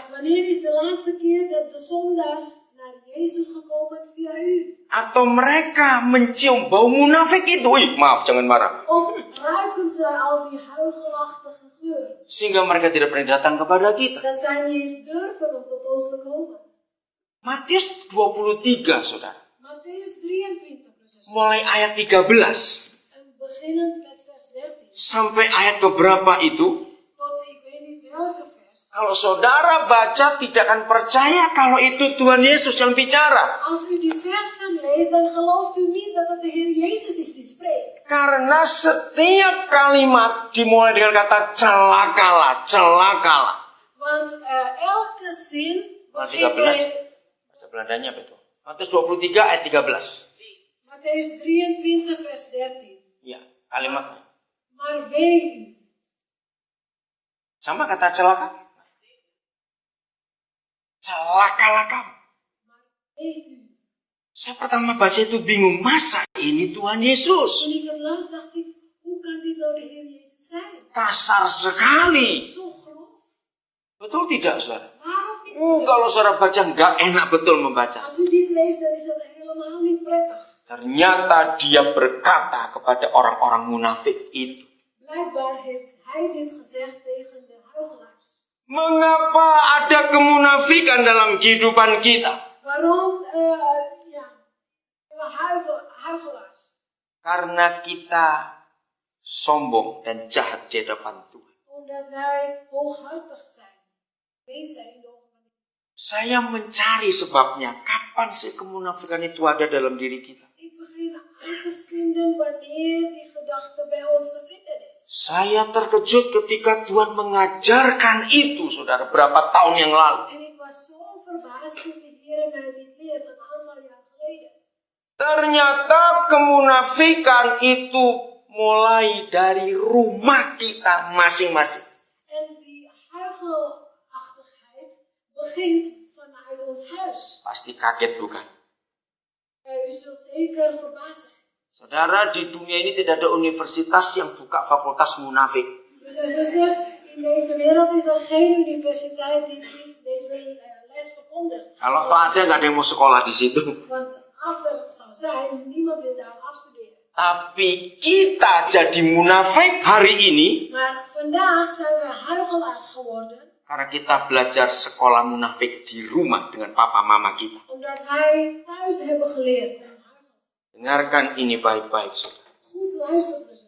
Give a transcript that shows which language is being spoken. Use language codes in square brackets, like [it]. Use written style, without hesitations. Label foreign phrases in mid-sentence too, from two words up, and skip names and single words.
[nl] Wanneer is de laatste keer dat de zondaars naar Jezus gekomen via u? [id] Atau mereka mencium bau munafik itu? Maaf, jangan marah. [nl] Of ruiken ze al die huigelachtige geur? [id] Sehingga mereka tidak berani datang kepada kita. [nl] Dat zij niet eens durven om tot ons te komen. [id] Matius 23, saudara. [nl] Matthäus 23, [id] Mulai ayat 13 [nl] en beginnend met vers 13. [id] sampai ayat keberapa itu? [nl] Tot ik weet niet welke vers. [id] Kalau saudara baca tidak akan percaya kalau itu Tuhan Yesus yang bicara. [nl] Als u die versen leest, dan gelooft u niet dat het de Heer Jezus is die spreekt. [id] Karena setiap kalimat dimulai dengan kata celakalah, celakalah. [nl] Want elke zin [id] Ayat [nl] begint [id] 13. [nl] met [id] Bahasa Belandanya apa itu? Matius 23 ayat 13. [nl] Matthäus 23 vers 13. [id] Ya, kalimatnya. [nl] Maar wee u. [id] Sama kata celaka. Celakalah kamu. [nl] Maar wee u. [id] Saya pertama baca itu bingung. Masa ini Tuhan Yesus? [nl] Toen ik het las, dacht ik, hoe kan dit nou de Heer Jezus zijn? [id] Kasar sekali. [nl] Zo grof. [id] Betul tidak, saudara? [nl] Waarom niet? [id] Kalau saudara baca nggak enak betul membaca. [nl] Als u dit leest, dan is dat helemaal niet prettig. [id] Ternyata dia berkata kepada orang-orang munafik itu. [nl] Blijkbaar heeft hij dit gezegd tegen de huigelaars. [id] Mengapa ada kemunafikan dalam kehidupan kita? [nl] Waarom, huigelaars? [id] Karena kita sombong dan jahat di hadapan Tuhan. [nl] Omdat wij hooghartig zijn. Weet zijn in de ogen van de Heer. [id] Saya mencari sebabnya. Kapan sih kemunafikan itu ada dalam diri kita? [nl] Ik begin aan te vinden wanneer die gedachte bij ons te vinden is. [id] Saya terkejut ketika Tuhan mengajarkan itu, saudara, berapa tahun yang lalu. [nl] En ik was zo verbaasd toen de Heer mij dit leert een aantal jaar geleden. [id] Ternyata kemunafikan itu mulai dari rumah kita masing-masing. [nl] En die huigelachtigheid begint vanuit ons huis. [id] Pasti kaget bukan? [nl] U zult zeker verbaasd zijn. [id] Saudara, di dunia ini tidak ada universitas yang buka fakultas munafik. [nl] Dus en zusters, in deze wereld is er geen universiteit die deze les verkondigt. [id] Kalau toh ada, nggak ada yang mau sekolah di situ. [nl] Want als er zou zijn, niemand wil daar afstuderen. [id] Tapi kita jadi munafik hari ini [nl] Maar vandaag zijn we huigelaars geworden. [id] karena kita belajar sekolah munafik di rumah dengan papa mama kita. [nl] Omdat wij thuis hebben geleerd. [id] Dengarkan ini baik-baik, saudara. [nl] Goed luisteren.